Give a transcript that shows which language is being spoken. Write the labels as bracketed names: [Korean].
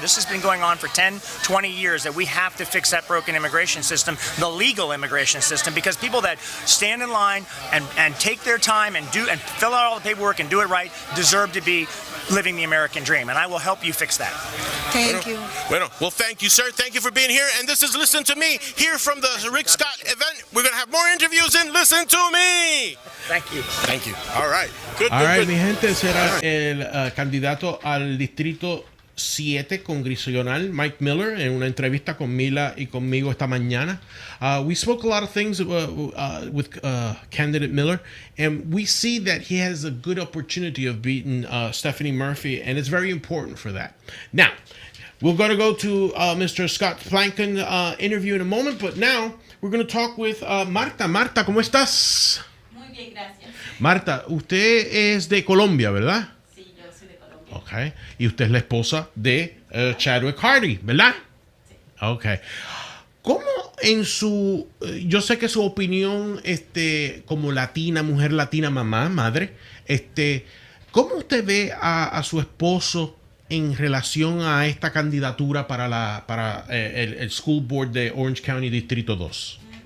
[English] This has been going on for 10, 20 years, that we have to fix that broken immigration system, the legal immigration system, because people that stand in line and take their time and fill out all the paperwork and do it right deserve to be living the American dream, and I will help you fix that. Thank you. Well, thank you, sir. Thank you for being here. And this is Listen to Me here from the Rick Scott event. We're going to have more interviews in Listen to Me. Thank you. Thank you. All right. Good. [Spanish] Mi gente, será el candidato al distrito 7 congresional, Mike Miller, en una entrevista con Mila y conmigo esta mañana. [English] We spoke a lot of things with candidate Miller, and we see that he has a good opportunity of beating Stephanie Murphy, and it's very important for that. Now, we're going to go to Mr. Scott Plakon interview in a moment, but now we're going to talk with Marta. [Spanish] Marta, ¿cómo estás? Muy bien, gracias. Marta, usted es de Colombia, ¿verdad? Sí, yo soy de Colombia. [English] Okay. [Spanish] Y usted es la esposa de Chadwick Hardee, ¿verdad? Sí. Okay. ¿Cómo en su... yo sé que su opinión, como latina, mujer latina, mamá, madre, ¿cómo usted ve a su esposo en relación a esta candidatura para el School Board de Orange County Distrito 2?